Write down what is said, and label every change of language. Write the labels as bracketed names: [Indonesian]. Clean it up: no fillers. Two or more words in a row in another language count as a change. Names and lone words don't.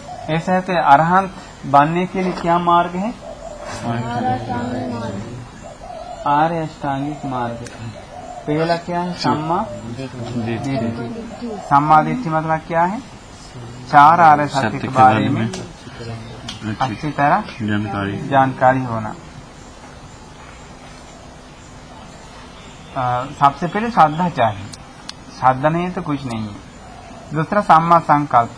[Hindi] ऐसा है तो अरहंत बनने के लिए क्या मार्ग है? आर्य अष्टांगिक मार्ग। पहला क्या है? [Pali] सम्मा दिट्ठि। सम्मा दिट्ठि [Hindi] मतलब क्या है? चार आर्य सत्य के बारे में अच्छी तरह जानकारी होना। सबसे पहले श्रद्धा चाहिए, श्रद्धा नहीं है तो कुछ नहीं है। दूसरा [Pali] सम्मा संकल्प।